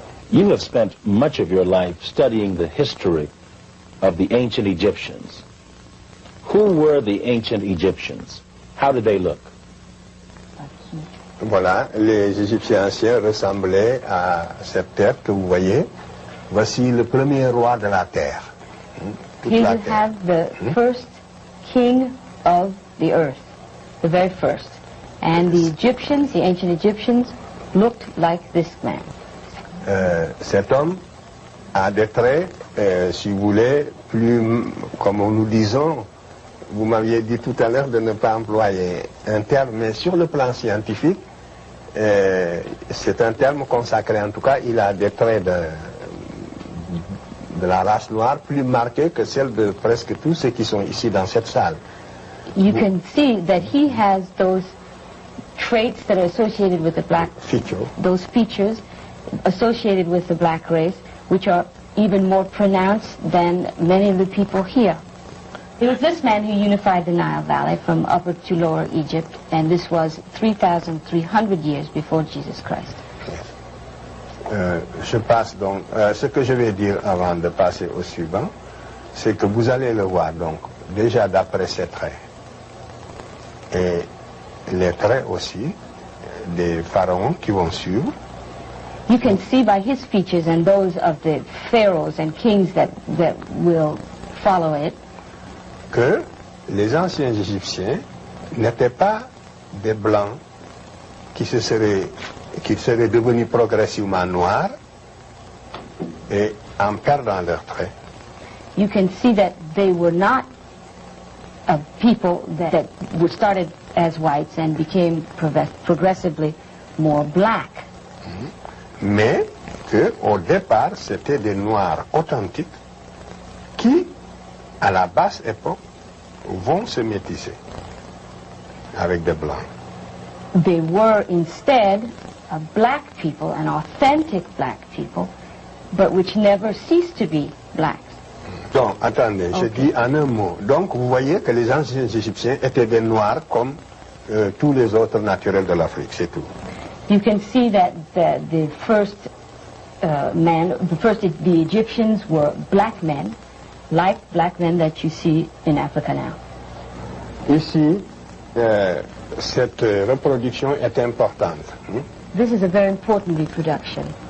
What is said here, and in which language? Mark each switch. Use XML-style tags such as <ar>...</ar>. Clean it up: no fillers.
<en>You have spent much of your life studying the history of the ancient Egyptians. Who were the ancient Egyptians? How did they look?</en> <fr>Voilà, les Égyptiens anciens ressemblaient à cette terre que vous voyez. Voici le premier roi de la terre.</fr> <en>Here you have the first king of the earth, the very first. And the Egyptians, the ancient Egyptians, looked like this man.</en> <fr>Cet homme a des traits, si vous voulez, plus, comme nous disons, vous m'aviez dit tout à l'heure de ne pas employer un terme, mais sur le plan scientifique, c'est un terme consacré. En tout cas, il a des traits de la race noire plus marqués que celles de presque tous ceux qui sont ici dans cette salle.</fr> <en>You can see that he has those traits that are associated with the black, those features associated with the black race, which are even more pronounced than many of the people here. It was this man who unified the Nile Valley from Upper to Lower Egypt, and this was 3,300 years before Jesus Christ.</en> <fr>Je passe donc, ce que je vais dire avant de passer au suivant, c'est que vous allez le voir donc, déjà d'après ses traits, et les traits aussi des pharaons qui vont suivre.</fr> <en>You can see by his features and those of the pharaohs and kings that will follow it,</en> <fr>que les anciens Égyptiens n'étaient pas des blancs qui seraient devenus progressivement noirs et en perdant leurs traits.</fr> <en>You can see that they were not people that were started as whites and became progressively more black.</en> <fr>Mais qu'au départ, c'était des noirs authentiques qui, à la basse époque, vont se métisser avec des blancs.</fr> <en>They were instead black people, an authentic black people, but which never ceased to be blacks.</en> <fr>Donc, attendez, je dis en un mot. Donc, vous voyez que les anciens Égyptiens étaient des noirs comme tous les autres naturels de l'Afrique, c'est tout.</fr> <en>You can see that the first the Egyptians were black men, like black men that you see in Africa now.</en> <fr>Ici, cette reproduction est importante.</fr> <en>This is a very important reproduction.</en>